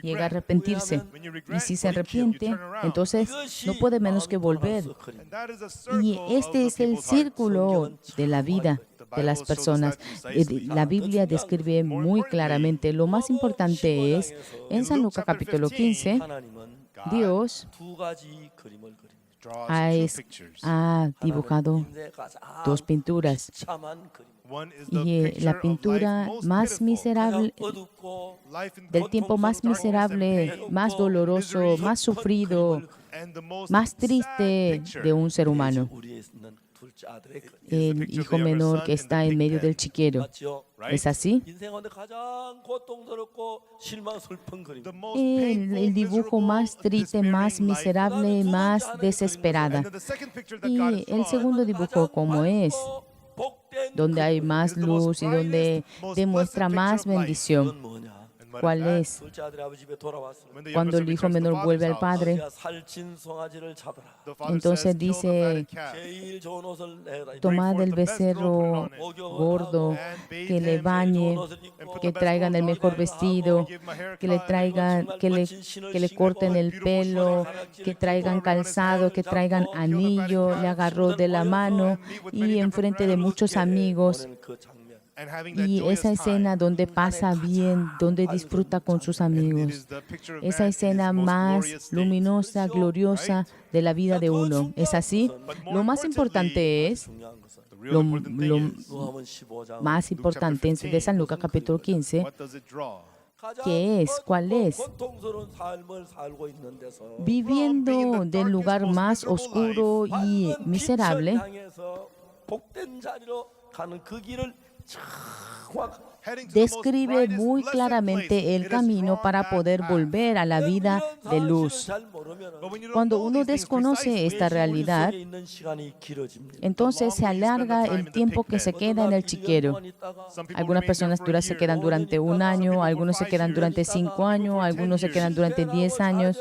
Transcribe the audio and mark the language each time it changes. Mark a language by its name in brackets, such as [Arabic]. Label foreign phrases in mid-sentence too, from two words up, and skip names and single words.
[Spanish] llega a arrepentirse. Y si se arrepiente, entonces no puede menos que volver. Y este es el círculo de la vida de las personas. La Biblia describe muy claramente. Lo más importante es, en San Lucas capítulo 15, [Korean] 하나님은 [Spanish] Dios [Korean] 두 가지 그림을 그립니다. [Spanish] ha dibujado [Korean] 인생의 가장 [Spanish] dos pinturas. [Korean] 참한 그림. [Spanish] Y la pintura más miserable, [Korean] 어둡고 [Spanish] del tiempo más miserable, más doloroso, más sufrido, más triste de un ser humano. [Korean] 우리에 있는 둘째 아들의 그림. [Spanish] El hijo menor que está en medio del chiquero. [Korean] 맞죠? [Spanish] ¿Es así? [Korean] 인생 가운데 가장 고통스럽고 실망 슬픈 그림. [Spanish] El dibujo más triste, más miserable, más desesperada. Y el segundo dibujo, como es, donde hay más luz y donde demuestra más bendición. [Korean] 그건 뭐냐? [Spanish] ¿Cuál es? [Korean] 둘째 아들의 아버지 집에 돌아왔어. [Spanish] Cuando el hijo menor vuelve al padre, [Korean] 살찐 송아지를 잡아라. [Spanish] entonces dice, [Korean] 제일 좋은 옷을 내라. [Spanish] tomad el becerro gordo, que le bañe, que traigan el mejor vestido, que le corten el pelo, que traigan calzado, que traigan anillo, le agarró de la mano y enfrente de muchos amigos. [Korean] 그 장면. [Spanish] Y esa escena donde pasa bien, donde disfruta con sus amigos. Esa escena más luminosa, gloriosa de la vida de uno. ¿Es así? Lo más importante es, [Korean] 중요한 것은 [Spanish] lo [Korean] 누가복음 15장 [Spanish] más importante de San Lucas capítulo 15, [Korean] 가장 [Spanish] ¿qué es? ¿Cuál es? [Korean] 고통스러운 삶을 살고 있는 데서 [Spanish] Viviendo del lugar más oscuro y miserable, [Korean] 향해서 복된 자리로 가는 그 길을 [Spanish] describe muy claramente el camino para poder volver a la vida de luz. Cuando uno desconoce esta realidad, entonces se alarga el tiempo que se queda en el chiquero. Algunas personas se quedan durante 1 año, algunos se quedan durante 5 años, algunos se quedan durante 10 años.